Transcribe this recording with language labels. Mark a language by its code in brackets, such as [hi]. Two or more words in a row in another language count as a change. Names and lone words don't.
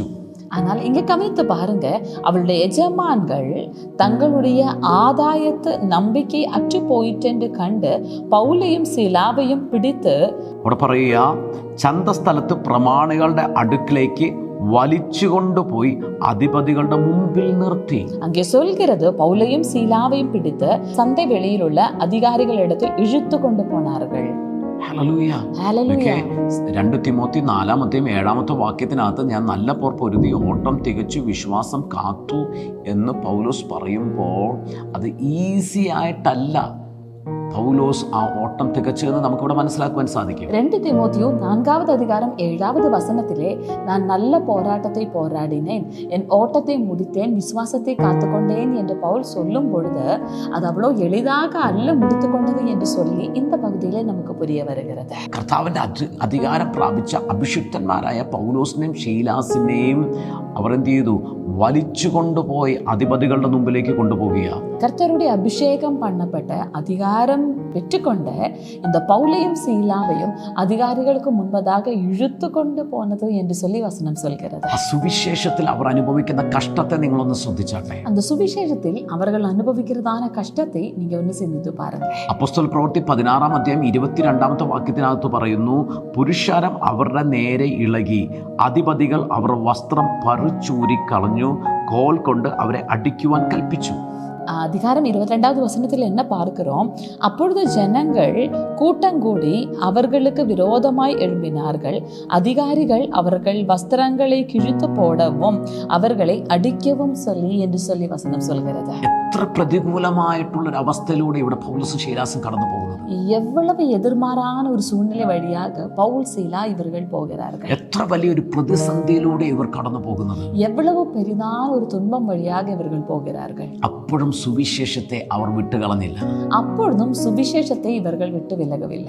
[ta] ஆனால் இங்க கவனித்து பாருங்க, அவளுடைய எஜமான்கள் தங்களுடைய ஆதாயத்து நம்பிக்கை அற்று போயிட்டு கண்டு பவுலையும் சீலாவையும் பிடித்து [ml] അവിടെ പറയുക, ചന്തസ്ഥലത്ത് പ്രമാണികളുടെ അടുക്കിലേക്ക് വലിച്ചുകൊണ്ടുപോയി അധിപതികളുടെ മുമ്പിൽ നിർത്തി. [ta] அங்கே சொல்கிறது, பவுலையும் சீலாவையும் பிடித்து சந்தை வெளியிலுள்ள அதிகாரிகளிடத்தில் இழுத்து கொண்டு போனார்கள். [ml] 2 തിമോത്തി 4-ാമത്തെയും 7-ാമത്തെ വാക്യത്തിനകത്ത് ഞാൻ നല്ല പോർ പൊരുതി ഓട്ടം തികച്ചു വിശ്വാസം കാത്തു എന്ന് പൗലോസ് പറയുമ്പോൾ അത് ഈസി ആയിട്ടല്ല പൗലോസ് ആ ഓട്ടം തികച്ചെന്ന് നമുക്കിവിടെ മനസ്സിലാക്കുവാൻ സാധിക്കും. [ta] 2 தீமோத்தேயு 4வது அதிகாரம் 7வது வசனத்திலே நான் நல்ல போராட்டத்தை போராடினேன், என் ஓட்டத்தை முடித்தேன், விசுவாசத்தை காத்துக்கொண்டேன் என்று பவுல் சொல்லும் பொழுது அது அவ்வளோ எளிதாக அல்ல முடித்து கொண்டது என்று சொல்லி இந்த பகுதியிலே நமக்கு புரிய வருகிறது. [ml] കർത്താവിന്റെ അധികാരം പ്രാപിച്ച അഭിഷിക്തന്മാരായ പൗലോസിനെയും ശീലാസിനെയും അവർ എന്ത് ചെയ്തു? വലിച്ചു കൊണ്ടുപോയി അധിപതികളുടെ മുമ്പിലേക്ക് കൊണ്ടുപോവുക. [ta] கர்த்தருடைய அபிஷேகம் பண்ணப்பட்ட அதிகாரம் பெற்றுக்கொண்ட இந்த பவுலையும் சீலாவையும் அதிகாரிகளுக்கு முன்பதாக இழுத்து கொண்டு போனது என்று சொல்லி வசனம் சொல்கிறது. [ml] സുവിശേഷത്തിൽ അവർ അനുഭവിക്കുന്ന കഷ്ടത്തെ നിങ്ങളൊന്ന് ശ്രദ്ധിച്ചാട്ടെ. [ta] அந்த சுவிசேஷத்தில் அவர்கள் அனுபவிக்கிறதான கஷ்டத்தை நீங்க [ml] ഒന്ന് ചിന്തിച്ചു [ta] பாருங்க. [ml] അപ്പോസ്തല പ്രവൃത്തി 16-ാം അധ്യായം 22-ാമത്തെ വാക്യത്തിനകത്ത് പറയുന്നു, പുരുഷാരം അവരുടെ നേരെ ഇളകി, അധിപതികൾ അവർ വസ്ത്രം പറിച്ചൂരി കളഞ്ഞു, കോൽ കൊണ്ട് അവരെ അടിക്കുവാൻ കൽപ്പിച്ചു. [ta] அதிகாரம் 22வது வசனத்தில் என்ன பார்க்கிறோம்? அப்பொழுது ஜனங்கள் கூட்டங்கூடி அவர்களுக்கு விரோதமாய் எழும்பினார்கள், அதிகாரிகள் அவர்கள் வஸ்திரங்களை கிழித்து போடவும் அவர்களை அடிக்கவும் சொல்லி என்று சொல்லி வசனம் சொல்கிறது. [ml] എത്ര പ്രതികൂലമായിട്ടുള്ളൊരു അവസ്ഥയിലൂടെ ഇവിടെ പൗലോസും ശീലാസും കടന്നു പോകുന്നത്. [ta] எவ்வளவு எதிர்மாறான ஒரு சூழ்நிலை வழியாக பவுல் சீலா இவர்கள் போகிறார்கள். [ml] എത്ര വലിയൊരു പ്രതിസന്ധിയിലൂടെ ഇവർ കടന്നു പോകുന്നത്. [ta] எவ்வளவு பெரிதான ஒரு துன்பம் வழியாக இவர்கள் போகிறார்கள். [ml] അപ്പോഴും സുവിശേഷത്തെ അവർ വിട്ടുകളഞ്ഞില്ല. [ta] அப்பொழுதும் சுவிசேஷத்தை இவர்கள் விட்டு விலகவில்லை.